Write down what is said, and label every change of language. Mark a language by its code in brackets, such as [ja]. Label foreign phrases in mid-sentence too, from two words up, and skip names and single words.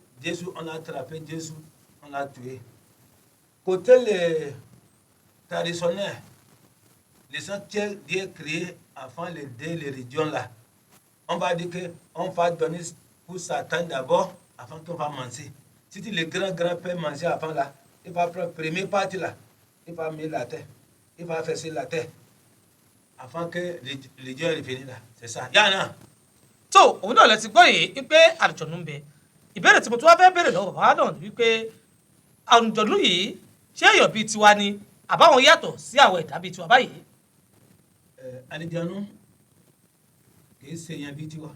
[fr] Jésus, on a attrapé Jésus, on l'a tué. Côté les traditionnels, les sanctuaires Dieu créés avant les deux religions là, on va dire qu'on va donner pour Satan d'abord avant qu'on va manger. Si le grand-père mangeait avant là, il va prendre la première partie là, il va mettre la terre, il va faire la terre avant que les religions reviennent là. C'est ça. Il y en a. [yo] tó òun náà lẹ ti gbọ́ yìí pé àlùjọ̀nù ń bẹ ìbéèrè tí mo tún wá fẹ́ béèrè lọ́wọ́ bàbá náà ni wípé àlùjọ̀nú yìí ṣé èèyàn bíi tiwa ni àbáwọn yàtọ̀ sí àwọn ẹ̀dá bíi tiwa báyìí. àlìjànú kì í ṣe èèyàn bíi tiwa.